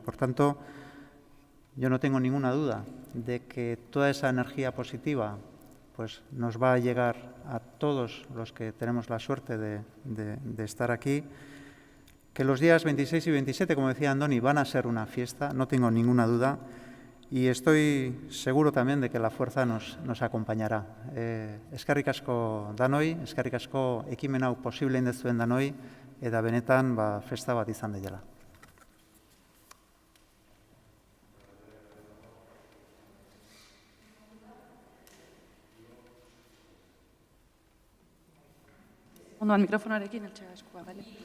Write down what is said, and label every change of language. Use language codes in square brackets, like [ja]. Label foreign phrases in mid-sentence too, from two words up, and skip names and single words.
[es] Por tanto, yo no tengo ninguna duda de que toda esa energía positiva pues nos va a llegar a todos los que tenemos la suerte de estar aquí, que los días 26 y 27, como decía Andoni, van a ser una fiesta, no tengo ninguna duda, y estoy seguro también de que la fuerza nos acompañará. [eu] Eskerrik asko danoi, eskerrik asko ekimen hau posible indezuen danoi, eta benetan festa bat izan dela. Ondoan mikrofonarekin altxega eskua, bale?